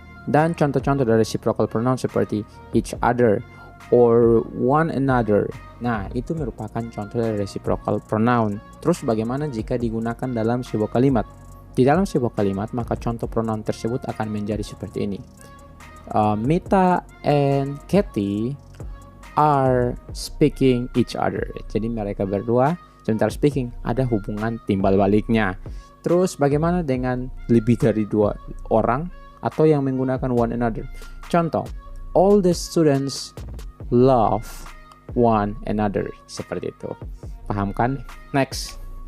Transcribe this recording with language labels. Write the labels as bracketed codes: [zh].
[id] Dan contoh-contoh dari reciprocal pronoun seperti each other or one another. Nah, itu merupakan contoh dari reciprocal pronoun. Terus bagaimana jika digunakan dalam sebuah kalimat? Di dalam sebuah kalimat, maka contoh pronoun tersebut akan menjadi seperti ini. [en] Mita and Katie are speaking each other. [id] Jadi mereka berdua sebentar speaking, ada hubungan timbal baliknya. Terus bagaimana dengan lebih dari dua orang atau yang menggunakan one another? Contoh, [en] all the students love one another. [id] Seperti itu. Paham kan? [en] Next.